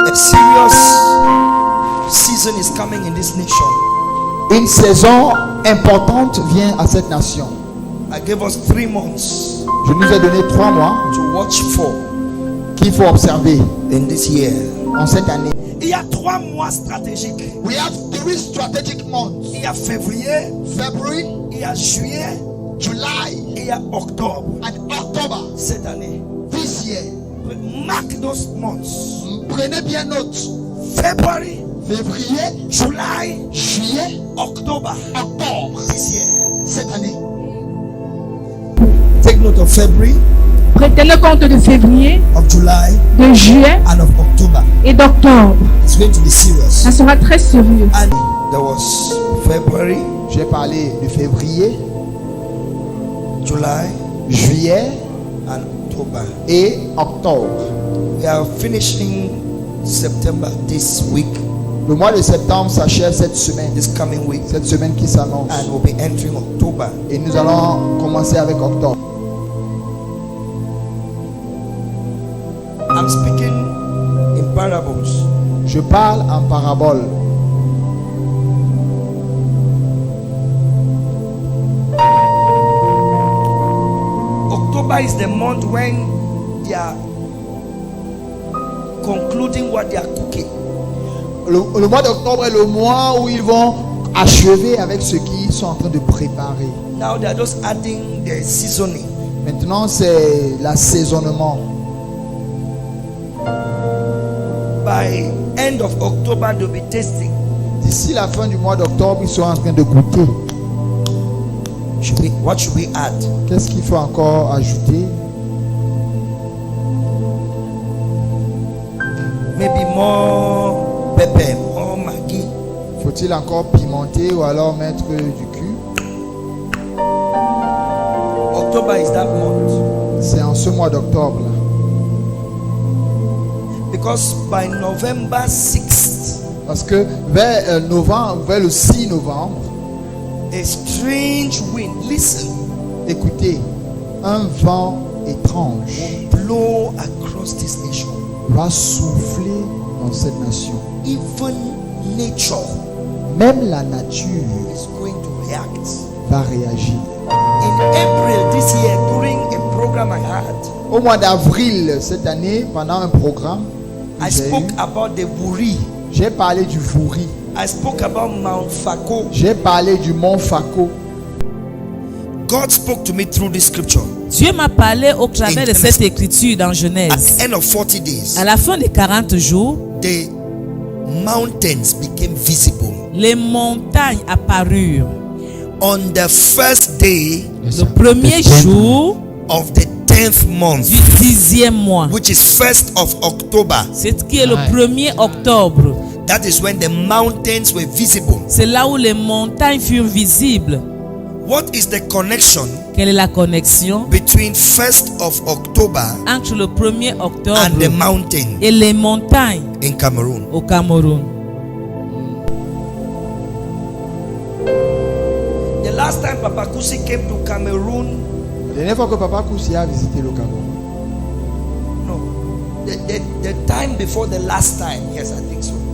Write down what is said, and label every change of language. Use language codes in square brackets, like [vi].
[en] season is coming in this nation. [fr] Une saison importante vient à cette nation. [en] I gave us 3 months [fr] Je nous ai donné 3 mois [en] to watch for [fr] qu'il faut observer [en] in this year. [fr] en cette année. Il y a 3 mois stratégiques. [en] We have 3 strategic months. [fr] Il y a février, [en] February, [fr] il y a juillet, [en] July, [fr] et il y a octobre. [en] and October. [fr] Cette année, [en] This year. mark those months. [fr] Prenez bien note. [en] February, [fr] Février, [en] July, [fr] juillet, [en] October. [fr] octobre. [en] This year. [fr] Cette année. [en] Take note of February, [fr] Prenez le compte de février, [en] of July, [fr] de juillet [en] and of October. [fr] et d'octobre. [en] It's going to be serious. [fr] Ça sera très sérieux. [en] And there was February, [fr] J'ai parlé de février, [en] July, [fr] juillet [en] and October. [fr] et octobre. [en] We are finishing September this week, [fr] Le mois de septembre s'achève cette semaine [en] this coming week, [fr] qui s'annonce. [en] and we'll be entering October. [fr] Et nous allons commencer avec octobre. [en] I'm speaking in parables. [fr] Je parle en parabole. [en] October is the month when they are concluding what they are cooking. [fr] Le mois d'octobre est le mois où ils vont achever avec ce qu'ils sont en train de préparer. [en] Now they are just adding the seasoning. [fr] Maintenant, c'est l'assaisonnement. [en] By end of October, they'll be tasting. [fr] D'ici la fin du mois d'octobre, ils seront en train de goûter. [en] What should we add? [fr] Qu'est-ce qu'il faut encore ajouter? [en] Maybe more pepper, more maggi. [fr] Faut-il encore pimenter ou alors mettre du cul? [en] October is that month. [fr] C'est en ce mois d'octobre là. [en] Because by November 6th, [fr] Parce que vers novembre, vers le 6 novembre, [en] a strange wind, listen, [fr] écoutez, un vent étrange [en] blow across this nation. [fr] va souffler dans cette nation. [en] Even nature [fr] Même la nature [en] is going to react. [fr] va réagir. [en] In April this year, during a program I had, [fr] Au mois d'avril cette année, pendant un programme, que [en] I [fr] j'ai [en] spoke [fr] eu, [en] about the Wuri. [fr] j'ai parlé du Vouri, [en] I spoke about Mount Fako. [fr] j'ai parlé du mont Fako. [en] God spoke to me through this scripture. [fr] Dieu m'a parlé au travers de cette écriture dans [en] At [fr] Genèse. [en] the end of 40 days, [fr] À la fin des 40 jours, [en] the mountains became visible. [fr] les montagnes apparurent. [en] On the first day [fr] Le premier jour [en] of the 10th month, [fr] du 10e mois, [en] which is 1st of October, [fr] c'est qui est le 1er octobre. [en] that is when the mountains were visible. [fr] C'est là où les montagnes furent visibles. [en] What is the connection [fr] Quelle est la connexion [en] between 1st of October [fr] entre le 1er octobre [en] and the mountain [fr] et les montagnes [en] in Cameroon? [fr] au Cameroun? [en] The last time Papa Kusi came to Cameroon, [fr] La dernière fois que Papa Koussi a visité le Cameroun, [en] no, the time before the last time, yes, I think so.